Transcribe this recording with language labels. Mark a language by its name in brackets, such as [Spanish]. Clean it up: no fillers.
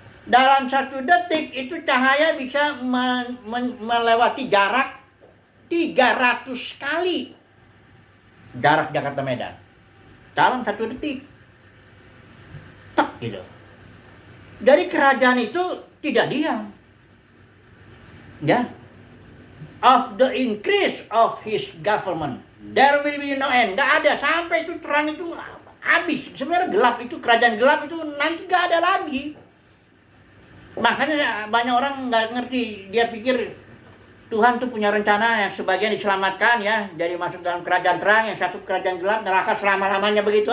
[Indonesian] Dalam 1 detik itu cahaya bisa melewati jarak 300 kali jarak Jakarta Medan dalam 1 detik. Tek gitu. Jadi kerajaan itu tidak diam. Ya. [English] Of the increase of his government there will be no end. [Indonesian] Gak ada sampai itu terang itu habis. Sebenarnya gelap itu, kerajaan gelap itu nanti gak ada lagi. Makanya banyak orang gak ngerti. Dia pikir Tuhan tuh punya rencana yang sebagian diselamatkan ya, jadi masuk dalam kerajaan terang, yang satu kerajaan gelap, neraka selama-lamanya begitu.